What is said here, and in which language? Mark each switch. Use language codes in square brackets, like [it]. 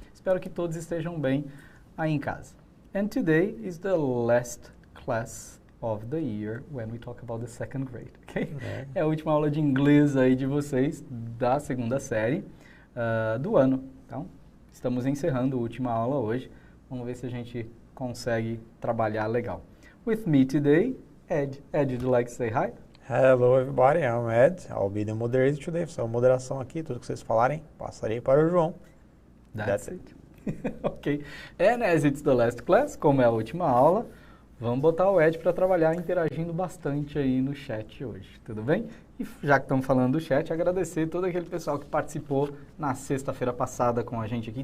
[pt] Espero que todos estejam bem aí em casa. [en] And today is the last class of the year when we talk about the second grade, okay? [pt] É a última aula de inglês aí de vocês da segunda série do ano. Então, estamos encerrando a última aula hoje. Vamos ver se a gente consegue trabalhar legal. [en] With me today, Ed. Ed, would you like to say hi? Hello everybody, I'm Ed. I'll be the moderator today. [pt] Só moderação aqui, tudo que vocês falarem, passarei para o João. [en] That's it. Ok. And as it's the last class, [pt] como é a última aula, vamos botar o Ed para trabalhar interagindo bastante aí no chat hoje, tudo bem? E já que estamos falando do chat, agradecer todo aquele pessoal que participou na sexta-feira passada com a gente aqui.